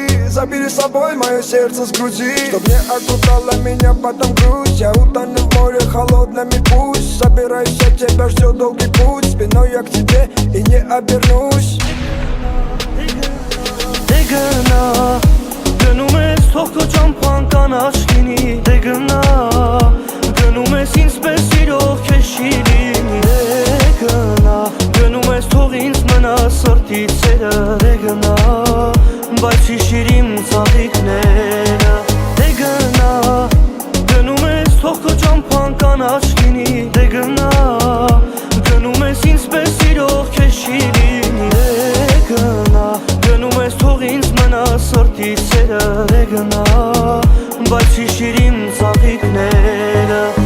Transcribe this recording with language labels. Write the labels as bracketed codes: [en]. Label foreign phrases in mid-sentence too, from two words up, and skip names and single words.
[ru] Забери с собой мое сердце с груди. Чтоб не окружала меня потом грусть. Я утону в море холодными пусть. Собирайся, тебя ждет долгий путь. Спиной я к тебе и не обернусь. [hy] Դեգնա Գնում ես թող քո ճամփան կանաչ լինի Դեգնա Գնում ես ինձ պես սիրող քեզ չի լինի Դեգնա Գնում ես թող ինձ մնա սրտից սերը Դեգնա Բայց հիշիր իմ ծաղիկները Դեգնա Գնում ես թող քո ճամփան կանաչ լինի Դեգնա Գնում ես ինձ պես սիրող քեզ չի լինի Դեգնա Գնում ես թող ինձ մնա սրտից սերը Դեգնա Բայց հիշիր իմ ծաղիկները